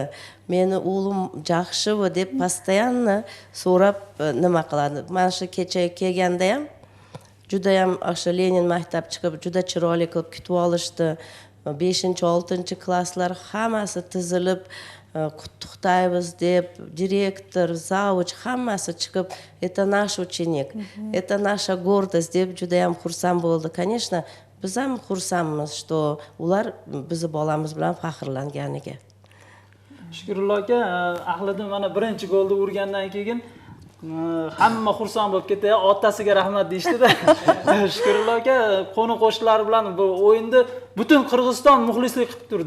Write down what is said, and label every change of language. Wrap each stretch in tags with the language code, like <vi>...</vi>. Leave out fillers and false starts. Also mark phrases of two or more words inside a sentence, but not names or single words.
<uz>Meni o'g'lim yaxshimi?" deb постоянно so'rab nima qiladi. Mana shu kecha kelganda ham juda ham o'sha Lenin maktab chiqib juda chiroyli qilib kutib olishdi. 5-6 klasslar hammasi tizilib qutlaqlaymiz deb direktor, zavуч hammasi chiqib,</uz> <ru>"Это наш ученик, это наша гордость"</ru> <uz>deb juda ham xursand bo'ldi. Конечно, biz ham xursandmiz, что ular bizni bolamiz bilan faxrlanganiga. Shukrullo aka, Ahliddin mana birinchi golni urgandan keyin hamma xursand bo'lib ketdi, otasiga rahmat deyishdi-da. Shukrullo aka qo'ni-qo'shnilar bilan bu o'yinda butun Qirg'iziston muxlislik qilib turdi.</uz>